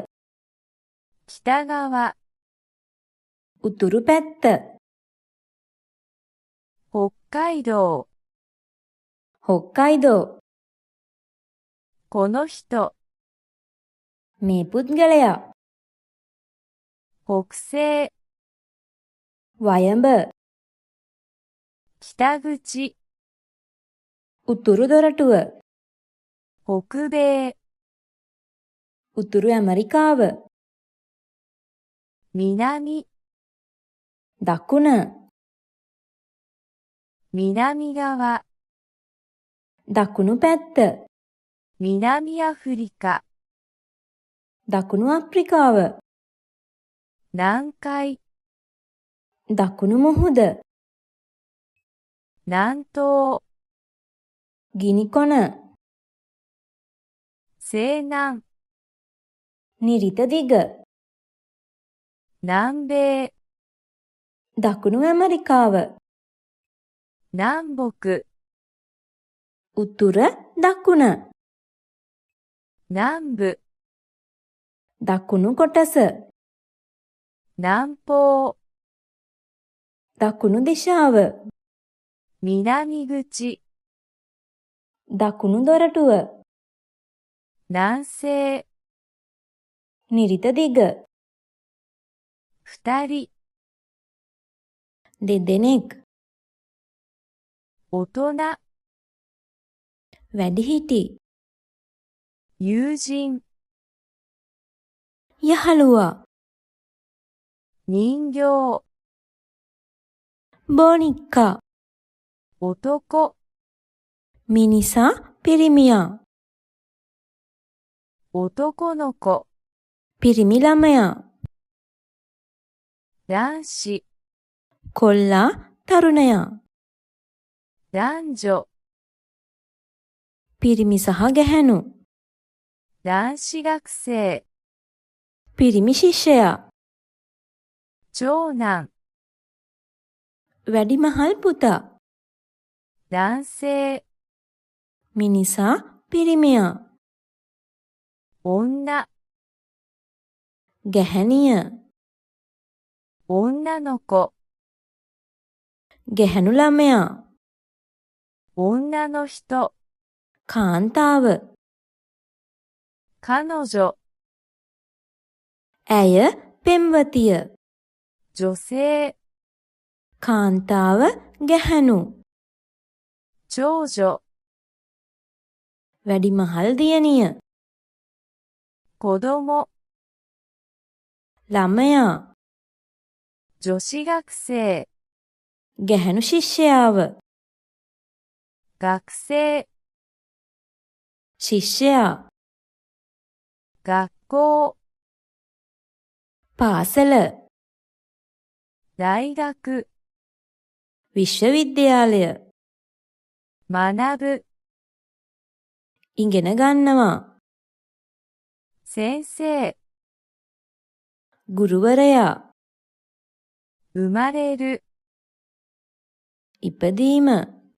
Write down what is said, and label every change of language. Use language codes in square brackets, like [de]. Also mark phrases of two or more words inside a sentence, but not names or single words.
[ja] 北側、 [si] උතුරු පැත්ත. [ja] 北海道、 [si] හොක්කයිදෝ. [ja] この人、 [si] මේ පුද්ගලයා. [ja] 北西、 [si] වයඹ, [ja] 北口、 [si] උතුරු දොරටුව, [ja] 北米、 [si] උතුරු ඇමරිකාව, [ja] 南、 [si] දකුණ, [ja] 南側、 [si] දකුණු පැත්ත, [ja] 南アフリカ、 [si] දකුණු අප්‍රිකාව, [ja] 南海、 [si] දකුණු මුහුද, [ja] 南東、 [si] ගිනිකොන, [ja] 西南、 [si] නිරිත දිග, [ja] 南米、 [si] දකුණු ඇමරිකාව, [ja] 南北、 [si] උතුර දකුණ, [ja] 南部、 [si] දකුණු කොටස, [ja] 南方、 [si] දකුණු දිශාව, [ja] 南口、 [si] දකුණු දොරටුව, [ja] 南西、 [si] නිරිත දිග, [ja] 二人、 [si] දෙදෙනෙක්, [ja] 大人、 [si] වැඩිහිටි, [ja] 友人、 [si] යහළුවා, [ja] 人形、 [si] බෝනික්කා, [ja] 男、 [si] මිනිසා, පිරිමියා, [ja] 男の子、 [si] පිරිමි ළමයා, [ja] 男子、 [si] කොල්ලා, තරුණයා, [ja] 男女、 [si] පිරිමි සහ ගැහැණු, [ja] 男子学生、 [si] පිරිමි ශිෂ්‍යයා, [ja] 長男、 [si] වැඩිමහල් පුතා, [ja] 男性、 [si] මිනිසා, පිරිමියා, [ja] 女、 [si] ගැහැණිය, [ja] 女の子、 [si] ගැහැණු ළමයා, [ja] 女の人、 [si] කාන්තාව, [ja] 彼女、 [si] ඇය, පෙම්වතිය, [ja] 女性、 [si] කාන්තාව, ගැහැණු, [ja] 長女、 [si] වැඩිමහල් දියණිය, [ja] 子供、 [si] ළමයා, [ja] 女子学生、 [si] ගැහැණු ශිෂ්‍යයාව, [ja] 学生、 [si] ශිෂ්‍යයා, [ja] 学校、 [si] පාසල, [ja] 大学、 [si] විශ්වවිද්‍යාලය, [ja] 学ぶ、 [si] ඉගෙන ගන්නවා, [ja] 先生、 [si] ගුරුවරයා, [ja] 生まれる、 [si] ඉපදීම,